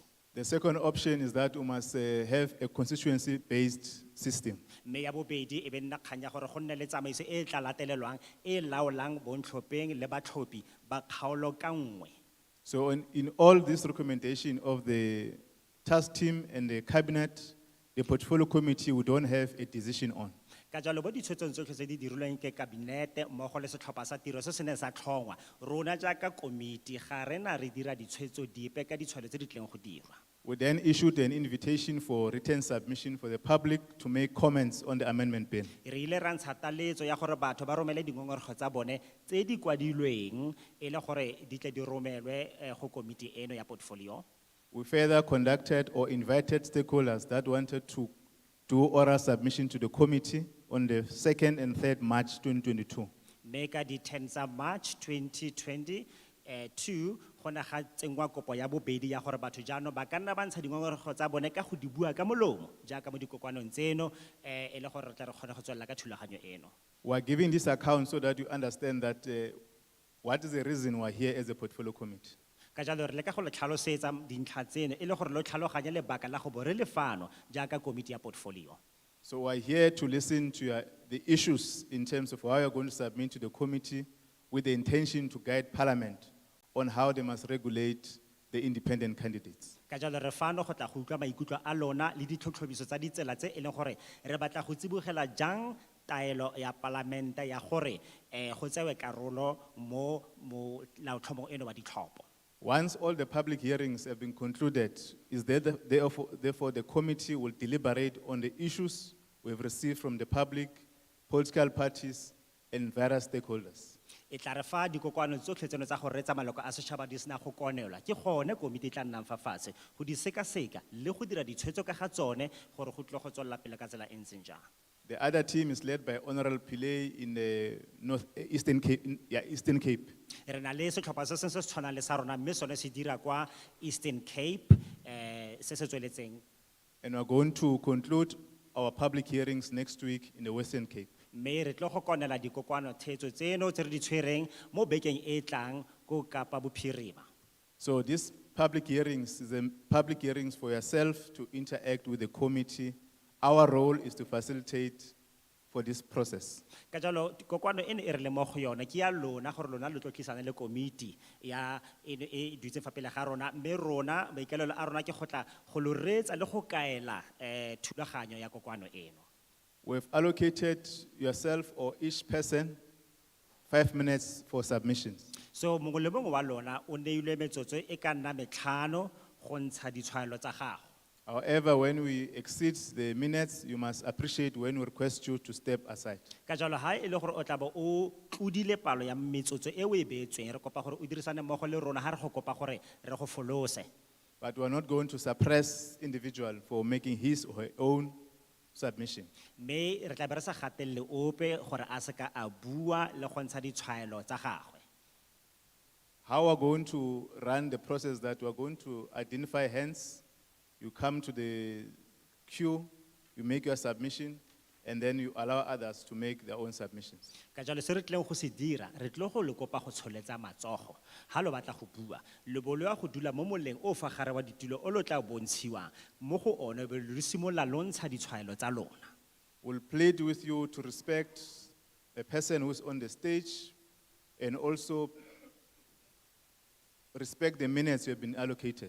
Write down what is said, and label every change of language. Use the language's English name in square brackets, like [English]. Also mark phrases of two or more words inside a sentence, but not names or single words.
[English] The second option is that we must have a constituency-based system. [Tswana] Mme ya bobedi e be nna kgang ya gore go nne le tsamaiso e tla latelelwang e laolang bontlhopheng le batlhophi ba kgaolo ka nngwe. [English] So in all this recommendation of the task team and the Cabinet, the portfolio committee, we don't have a decision on. [Tswana] Ka jalo bo ditshwetsong tsotlhe tse di dirilweng ke kabinete mmogo le setlhopha sa tiro se se neng sa tlhongwa rona jaaka komiti ga rena re dira ditshwetso dipe ka ditshwaelo tse di tleng go dirwa. [English] We then issued an invitation for written submission for the public to make comments on the amendment bill. [Tswana] Re ile ra ntsha taletso ya gore batho ba romele dingongorego tsa bone tse di kwadilweng e le gore di tle di romelwe go komiti eno ya portfolio. [English] We further conducted or invited stakeholders that wanted to do oral submission to the committee on the 2nd and 3rd March 2022. [Tswana] Mme ka di 10 tsa March 2022 go na ga tsengwa kopo ya bobedi ya gore batho jaanong ba ka nna ba ntsha dingongorego tsa bone ka go di bua ka molomo jaaka mo dikokoanong tseno e le gore re tla re kgone go tswelela ka thulaganyo eno. [English] We are giving this account so that you understand that what is the reason we're here as a portfolio committee. [Tswana] Ka jalo re leka go le tlhalosetsa dintlha tseno e le gore lo tlhaloganye lebaka la go bo re lefano jaaka komiti ya portfolio. [English] So we're here to listen to the issues in terms of how you're going to submit to the committee with the intention to guide Parliament on how they must regulate the independent candidates. [Tswana] Ka jalo re fano go tla go utlwa maikutlo a lona le ditlhotlhomiso tsa ditsela tse e leng gore re batla go tsibogela jang taelo ya palamente ya gore go tsewe karolo mo molaotlhomong eno wa ditlhopho. [English] Once all the public hearings have been concluded, therefore the committee will deliberate on the issues we've received from the public, political parties, and various stakeholders. [Tswana] E tla re fa dikokoano tsotlhe tseno tsa go reetsa maloko a setšhaba di sena go konelwa ke gone komiti e tla nnang fa fatshe go di sekaseka le go dira ditshwetso ka ga tsone gore go tlile go tswelela pele ka tsela e ntseng jang. [English] The other team is led by Honorable Pillay in the Eastern Cape. Eastern Cape. [Tswana] Re na le setlhopha se sengwe se se tshwanang le sa rona mme sone se dira kwa Eastern Cape se se tsweletseng. [English] And we're going to conclude our public hearings next week in the Western Cape. [Tswana] Mme re tlo go konela dikokoano theetso tseno tse re di tshwereng mo bekeng e tlang ko Kapa Bophirima. [English] So these public hearings is a public hearings for yourself to interact with the committee. Our role is to facilitate for this process. [Tswana] Ka jalo kokoano ene e re le mo go yona ke ya lona gore lona le tlo tlisana le komiti ya e dutse fa pele ga rona mme rona maikalelo a rona ke go tla go lo reetsa le go kaela thulaganyo ya kokoano eno. [English] We've allocated yourself or each person 5 minutes for submissions. [Tswana] So mongwe le mongwe wa lona o neilwe metsotso e ka nna metlhano go ntsha ditshwaelo tsa gago. [English] However, when we exceed the minutes, you must appreciate when we request you to step aside. [Tswana] Ka jalo ha e le gore o tla bo o tlodile palo ya metsotso e o e beetsweng re kopa gore o dirisane mmogo le rona ha re go kopa gore re go folose. [English] But we're not going to suppress individual for making his or her own submission. [Tswana] Me re tla be re sa gatelle ope gore a se ka a bua le go ntsha ditshwaelo tsa gagwe. [English] How we're going to run the process that we're going to identify hands. You come to the queue, you make your submission, and then you allow others to make their own submissions. [Tswana] Ka jalo se re tleng go se dira re tlo go le kopa go tsholetsa matsogo ha lo batla go bua le bo lo ya go dula mo moleng o fa gare wa ditulo o lo tla bontshiwa mo go one be le simolla lo ntsha ditshwaelo tsa lona. [English] We'll plead with you to respect the person who's on the stage and also respect the minutes you have been allocated.